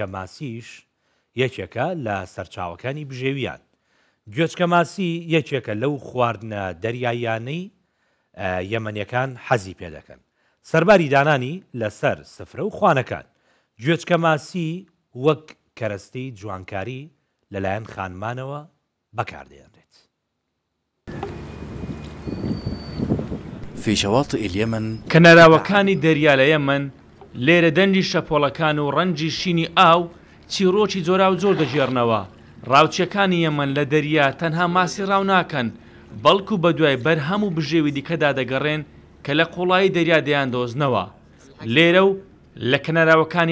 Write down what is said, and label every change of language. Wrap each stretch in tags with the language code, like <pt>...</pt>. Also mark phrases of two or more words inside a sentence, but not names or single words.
<ckb>ماسیش یەکێکە لە سەرچاوەکانی بژێویان گوێچکە ماسی یەکێکە لەو خواردنە دەریایانەی یەمەنیەکان حەزی پێ دەکەن سەرباری دانانی لەسەر سفرە و خوانەکان گوێچکە ماسی وەک کەرەستەی جوانکاری لەلایەن خانمانەوە بەکاردێنرێت</ckb> <ar>في شواطئ اليمن</ar> <ckb>کەناراوەکانی دەریا لە یەمەن لێرە دەنجی شەپۆڵەکان و ڕەنجی شینی ئاو چیرۆکی جۆرا و جۆر دەژێڕنەوە ڕاوچیەکانی یەمەن لە دەریا تەنها ماسی ڕاو ناکەن بەڵکو بە دوای بەرهەم و بژێوی دیکەدا دەگەڕێن کە لە قوڵایی دەریا دەیان دۆزنەوە لێرە و لە کەناراوەکانی</ckb>